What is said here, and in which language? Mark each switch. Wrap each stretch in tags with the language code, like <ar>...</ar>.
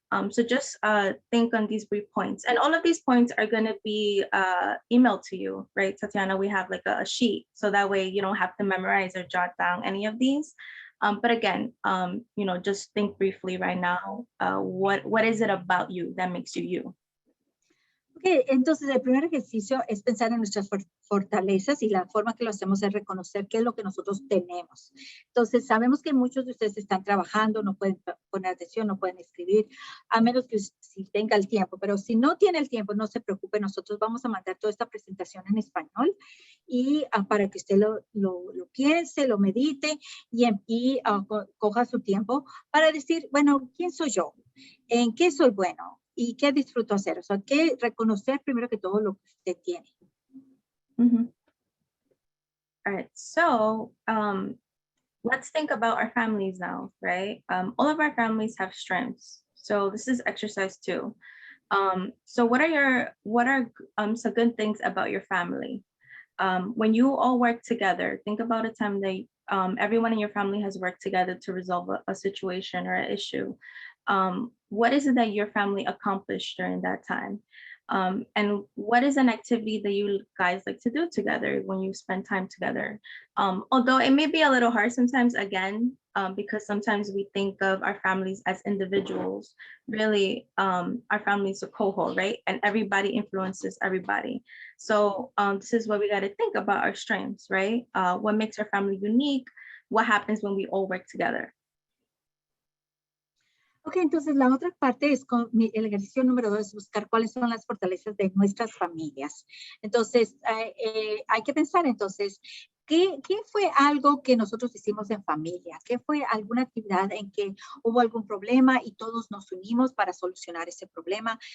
<en>So just think on these brief points. And all of these points are going to be emailed to you, right, Tatiana? We have like a sheet. So that way you don't have to memorize or jot down any of these. But again, just think briefly right now, what is it about you that makes you you?</en> <es>Okay, entonces el primer ejercicio es pensar en nuestras fortalezas y la forma que lo hacemos es reconocer qué es lo que nosotros tenemos. Entonces sabemos que muchos de ustedes están trabajando, no pueden poner atención, no pueden escribir, a menos que si tenga el tiempo. Pero si no tiene el tiempo, no se preocupe, nosotros vamos a mandar toda esta presentación en español y para que usted lo piense, lo medite y coja su tiempo para decir, bueno, ¿quién soy yo? ¿En qué soy bueno? ¿Y qué disfruto hacer? O sea, que reconocer primero que todo lo que usted tiene. Mm-hmm.</es> <en>All right, so let's think about our families now, right? All of our families have strengths. So this is exercise 2. So what are some good things about your family? When you all work together, think about a time that everyone in your family has worked together to resolve a situation or an issue. What is it that your family accomplished during that time? And what is an activity that you guys like to do together when you spend time together? Although it may be a little hard sometimes, again, because sometimes we think of our families as individuals. Really, our family is a cohort, right? And everybody influences everybody. So this is what we got to think about our strengths, right? What makes our family unique? What happens when we all work together?</en> <es>Ok, entonces la otra parte es el ejercicio número 2 es buscar cuáles son las fortalezas de nuestras familias. Entonces, hay que pensar entonces, ¿qué fue algo que nosotros hicimos en familia? ¿Qué fue alguna actividad en que hubo algún problema y todos nos unimos para solucionar ese problema?</es>